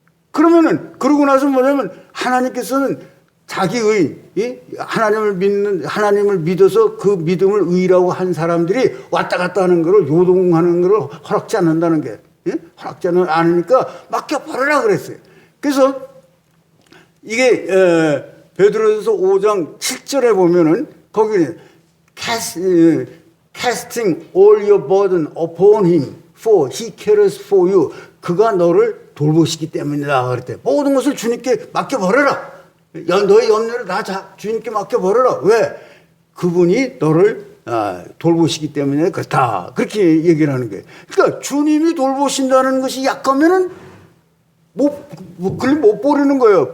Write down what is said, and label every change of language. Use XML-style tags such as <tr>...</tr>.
<ko>그러면은, 그러고 나서 뭐냐면 하나님께서는 자기 의인, 하나님을 믿어서 그 믿음을 의라고 한 사람들이 왔다 갔다 하는 거를 요동하는 거를 허락지 않는다는 게, 허락지 않으니까 맡겨버려라 그랬어요. 그래서 이게, 베드로전서 5장 7절에 보면은 거기는</ko> <en>casting all your burden upon him, for he cares for you.</en> <ko>그가 너를 돌보시기 때문이다. 그랬대. 모든 것을 주님께 맡겨버려라. 너의 염려를 다 주님께 맡겨버려라. 왜? 그분이 너를 돌보시기 때문에 그렇다. 그렇게 얘기를 하는 거예요. 그러니까 주님이 돌보신다는 것이 약하면은 그걸 못 버리는 거예요.</ko>